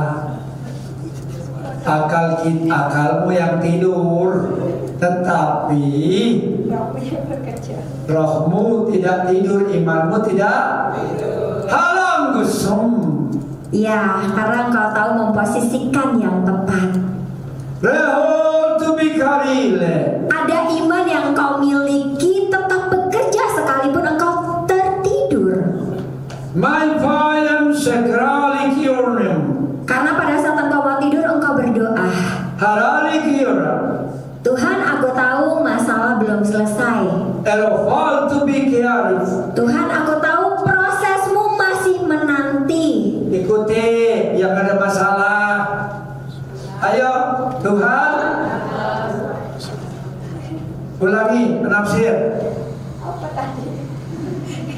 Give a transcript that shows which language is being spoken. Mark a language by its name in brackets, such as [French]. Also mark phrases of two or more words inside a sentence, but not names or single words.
[Indonesian] Akalmu yang tidur, tetapi rohmu tidak tidur, imanmu tidak. Halang gusum. Ya, karena engkau tahu memposisikan yang tepat. Rehol tu bikarile. Ada iman yang engkau miliki tetap bekerja sekalipun engkau tertidur. My payam sekrali kiornem. Karena pada saat engkau mau tidur engkau berdoa. Harali kiora. Tuhan, aku tahu masalah belum selesai. Erofal tu bikiarif. Tuhan, aku tahu prosesmu masih menanti. Ikuti yang ada masalah. Ayo Tuhan. Ulangi penafsir.